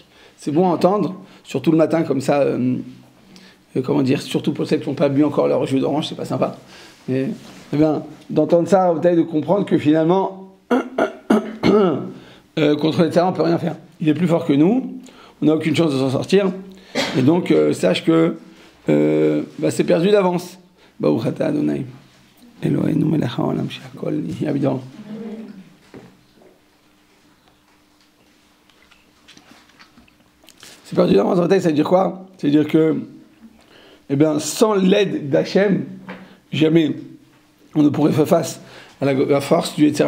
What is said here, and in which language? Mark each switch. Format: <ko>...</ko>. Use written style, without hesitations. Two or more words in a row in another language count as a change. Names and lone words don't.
<fr>C'est bon à entendre, surtout le matin comme ça, comment dire, surtout pour celles qui n'ont pas bu encore leur jus d'orange, c'est pas sympa. Mais, eh bien, d'entendre ça, de comprendre que finalement, contre les terrains, on ne peut rien faire. Il est plus fort que nous, on n'a aucune chance de s'en sortir, et donc sache que c'est perdu d'avance.</fr> <he>ברוך אתה אדוני. אלוהינו מלך העולם שהכל נהיה בדברו.</he> <fr>C'est perdu d'avance, ça veut dire quoi? Ça veut dire que, eh bien, sans l'aide d'Hachem, jamais on ne pourrait faire face à la force du</fr> <he>יצר הרע.</he>